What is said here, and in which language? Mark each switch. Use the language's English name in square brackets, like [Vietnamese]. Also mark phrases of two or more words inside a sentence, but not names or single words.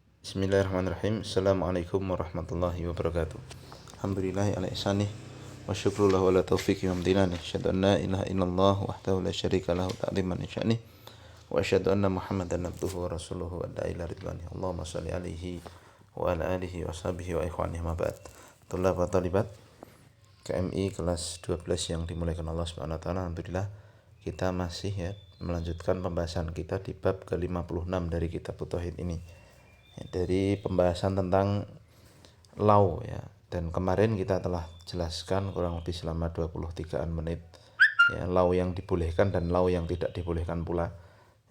[Arabic] بسم الله الرحمن الرحيم. السلام عليكم ورحمة الله وبركاته. الحمد لله على إحسانه وشكر الله على توفيقه وامتنانه. أشهد أن لا إله إلا الله وحده لا شريك له تعظيما لشأنه. وأشهد أن محمدا عبده ورسوله ودعا إلى رضوانه. اللهم صل عليه وعلى آله وصحبه وإخوانه أما بعد. طلبة طالبات [Indonesian] KMI kelas 12 yang dimuliakan Allah [Arabic] سبحانه وتعالى. [Indonesian] Alhamdulillah kita masih melanjutkan pembahasan kita di bab ke-56 dari kitab Tauhid ini. Dari pembahasan tentang lau ya, dan kemarin kita telah jelaskan kurang lebih selama 23 menit ya, lau yang dibolehkan dan lau yang tidak dibolehkan pula ya.